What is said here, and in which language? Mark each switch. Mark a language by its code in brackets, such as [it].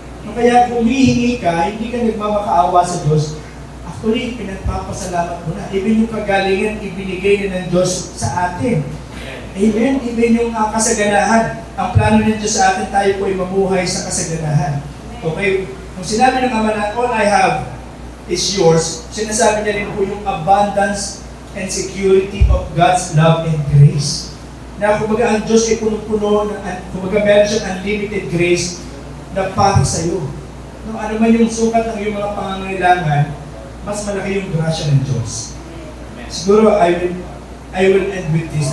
[tl] Kaya kung humihingi ka, hindi ka nagmamakaawa sa Diyos, actually, pinagpapasalamat mo na. Even yung kagalingan, ibinigay na ng Diyos sa atin. Amen? Even yung kasaganahan. Ang plano ng Diyos sa atin, tayo po ay mamuhay sa kasaganahan. Okay? Kung sinabi ng Ama na, [en] all I have is yours, [tl] sinasabi niya rin po yung [en] abundance and security of God's love and grace. [tl] Na kumbaga ang Diyos ay puno-puno, kumbaga meron siyang unlimited grace na para sa iyo. No, ano man yung sukat ng iyong mga pangangailangan, mas malaki yung grasya ng Diyos. [en] Siguro, I will end with this.